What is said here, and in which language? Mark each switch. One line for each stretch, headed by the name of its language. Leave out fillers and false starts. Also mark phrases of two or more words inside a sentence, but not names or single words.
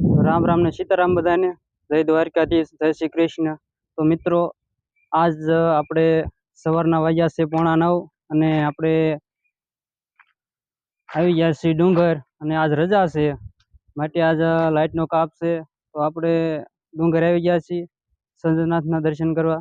Gujarati: રામ રામ ને સીતારામ બધાને જય દ્વારકાધીશ જય શ્રી કૃષ્ણ। તો મિત્રો આજ આપણે સવારના વાગ્યા છે 8:45 અને આપણે આવી ગયા છીએ ડુંગર અને આજ રજા છે માટે આજ લાઇટનો કાપ છે તો આપણે ડુંગર આવી ગયા છીએ સંજનાથના દર્શન કરવા।